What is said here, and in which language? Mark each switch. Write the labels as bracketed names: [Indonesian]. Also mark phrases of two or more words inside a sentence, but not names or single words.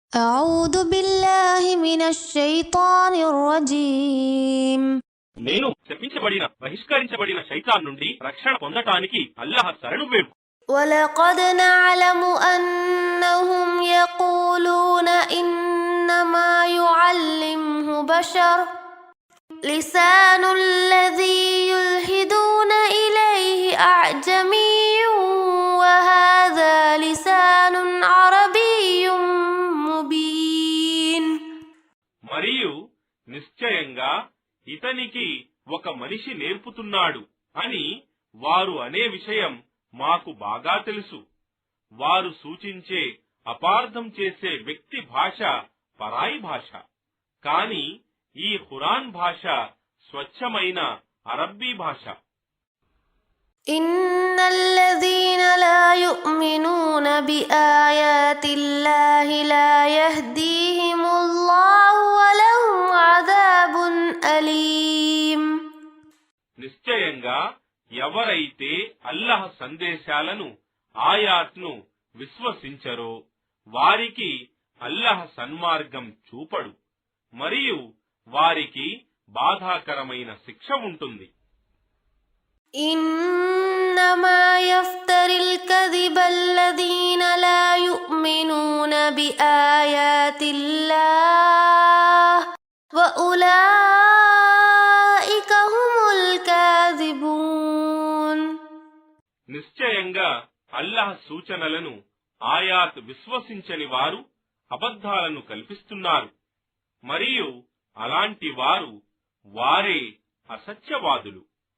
[Arabic] أعوذ بالله من الشيطان الرجيم [Telugu] నేను శపించబడిన బహిష్కరించబడిన శైతాన్ నుండి రక్షణ పొందటానికి అల్లాహ్ శరణు వేడు. [Arabic] ولقد نعلم أنهم يقولون إنما يعلمه بشر لسان الذي يلحدون إليه أعجمي وهذا لسان عربي مبين. [Telugu] మరియు నిశ్చయంగా ఇతనికి ఒక మనిషి నేర్పుతున్నాడు అని వారు అనే విషయం మాకు బాగా తెలుసు. వారు సూచించే అపార్థం చేసే వ్యక్తి భాష పరాయి భాష, కాని ఈ ఖురాన్ భాష స్వచ్ఛమైన అరబ్బీ భాష. [Arabic] إن الذين لا يؤمنون بآيات الله لا يهديهم الله ولهم عذاب أليم. [Telugu] నిశ్చయంగా ఎవరైతే అల్లాహ్ సందేశాలను ఆయాత్ను విశ్వసించరో వారికి అల్లాహ్ సన్మార్గం చూపడు, మరియు వారికి బాధాకరమైన శిక్ష ఉంటుంది. [Arabic] إنما يفتر الكذب الذين لا يؤمنون بآيات الله وأولئك هم الكاذبون. [Telugu] నిశ్చయంగా అల్లాహ్ సూచనలను ఆయాత్ విశ్వసించని వారు అబద్ధాలను కల్పిస్తున్నారు, మరియు అలాంటి వారే అసత్యవాదులు.